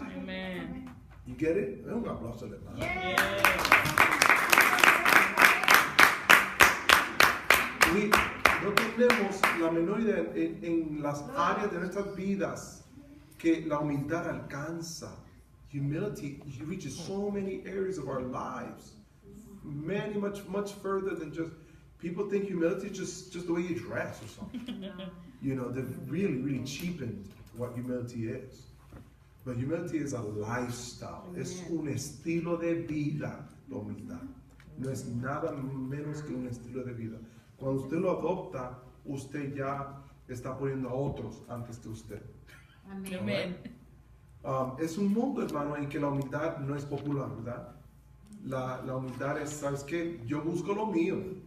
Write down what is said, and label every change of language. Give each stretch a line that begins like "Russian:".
English: Amen. You get it?
Spanish: Un aplauso al hermano. Y no tenemos la menor idea en las áreas de nuestras vidas que la humildad alcanza.
English: Humility reaches so many areas of our lives. Many, much further than just, people think humility is just the way you dress or something. You know, they've really cheapened what humility is. But humility is a lifestyle.
Spanish: Es un estilo de vida, la humildad. No es nada menos que un estilo de vida. Cuando usted lo adopta, usted ya está poniendo a otros antes que usted. Amén. Es un mundo, hermano, en que la humildad no es popular, ¿verdad? La humildad es, ¿sabes qué? Yo busco lo mío.